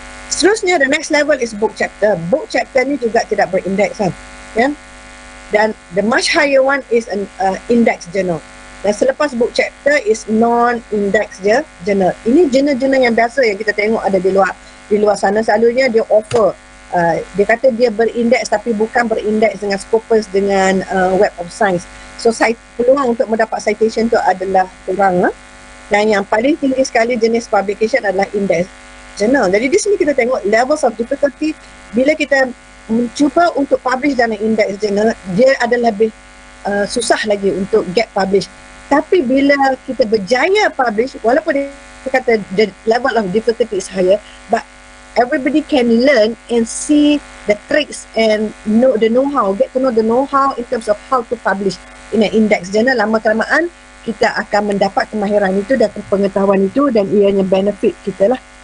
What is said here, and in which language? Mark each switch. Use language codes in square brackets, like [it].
[ms] Seterusnya, [en] the next level is book chapter. [ms] Book chapter ni juga tidak berindeks kan? Yeah? Dan [en] the much higher one is an index journal. [ms] Dan selepas [en] book chapter is non-index journal. [ms] Ini jurnal-jurnal yang biasa yang kita tengok ada di luar sana. Selalunya dia offer, dia kata dia berindeks tapi bukan berindeks dengan Scopus, dengan Web of Science. So peluang untuk mendapat citation tu adalah kurang. Dan yang paling tinggi sekali jenis publication adalah index journal. Jadi di sini kita tengok levels of difficulty. Bila kita mencuba untuk publish dalam index journal, dia adalah lebih susah lagi untuk get publish. Tapi bila kita berjaya publish, walaupun dia kata [en] the level of difficulty is higher, but everybody can learn and see the tricks and get to know the know-how in terms of how to publish in an index journal. [ms] Lama-kelamaan kita akan mendapat kemahiran itu dan pengetahuan itu, dan ianya benefit kita lah.